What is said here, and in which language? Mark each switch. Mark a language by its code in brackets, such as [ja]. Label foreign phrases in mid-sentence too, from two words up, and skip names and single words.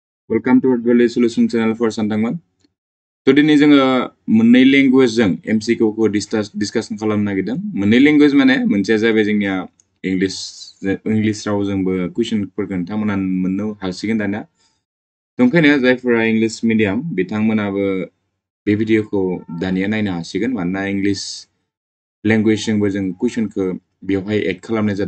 [en] Welcome to Value Solution Channel for Santangman. [brx] Today ni जोङो मोननै language जों MCQ खौ discussion खालामनो नागिरदों. मोननै language माने मोनसेया जाबाय जोंनिया English रावजोंबो कुइसनफोरखौ नोंथांमोना मोननो हासिगोन दानिया. ओंखायनो जायफोरा [en] English medium [brx] बिथांमोनाबो बे भिडिअखौ दानिया नायनो हासिगोन मानोना [en] English language [brx] जोंबो जों कुइसनखौ बेवहाय एड खालामनाय जादों.